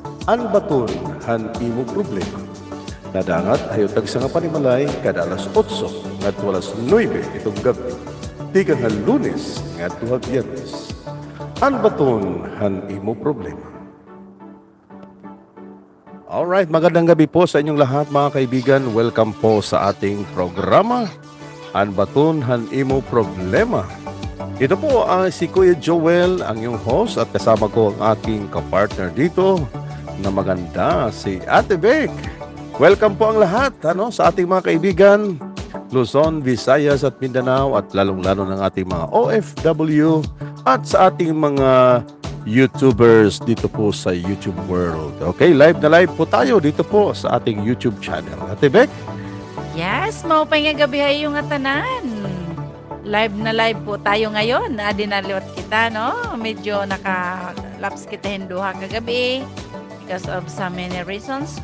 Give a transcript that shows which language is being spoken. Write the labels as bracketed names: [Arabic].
[Waray] An baton han imo problema. Nadangat ayo tag sa nga panimalay kada alas 8 ngadto alas 9 itong gabi. Tigang han Lunes ngadto Biyernes. An baton han imo problema. [Filipino] Alright, magandang gabi po sa inyong lahat mga kaibigan. Welcome po sa ating programa, An Baton Han IMO Problema. Ito po ang si Kuya Joel, ang iyong host, at kasama ko ang aking kapartner dito na maganda, si Ate BEC. Welcome po ang lahat sa ating mga kaibigan, Luzon, Visayas at Mindanao, at lalong-lalo ng ating mga OFW at sa ating mga YouTubers dito po sa YouTube world. Okay, live na live po tayo dito po sa ating YouTube channel. Ate BEC? [Waray] Yes, maupay nga gabi ay yung atanan. [Filipino] Live na live po tayo ngayon. [Waray] Dinaliwat kita, no? Medyo naka-laps kita hinduha kagabi [English] because of so many reasons.